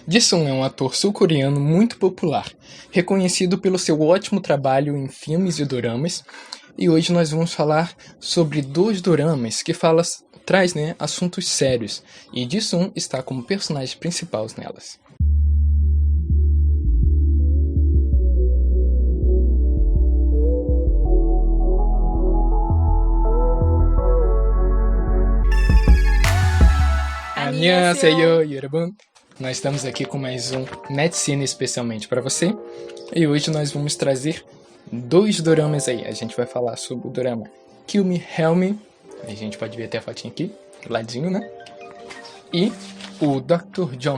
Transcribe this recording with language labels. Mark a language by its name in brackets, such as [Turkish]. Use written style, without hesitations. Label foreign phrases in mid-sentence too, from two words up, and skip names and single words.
[Portuguese] Jisung é um ator sul-coreano muito popular, reconhecido pelo seu ótimo trabalho em filmes e doramas, e hoje nós vamos falar sobre 2 doramas que traz assuntos sérios, e Jisung está como personagem principal nelas. [Korean] Annyeonghaseyo, 여러분! [Portuguese] Nós estamos aqui com mais um Netcine especialmente para você, e hoje nós vamos trazer 2 doramas aí. A gente vai falar sobre o dorama Kill Me, Help Me, a gente pode ver até a fotinha aqui, do ladinho, né? E o Dr. John.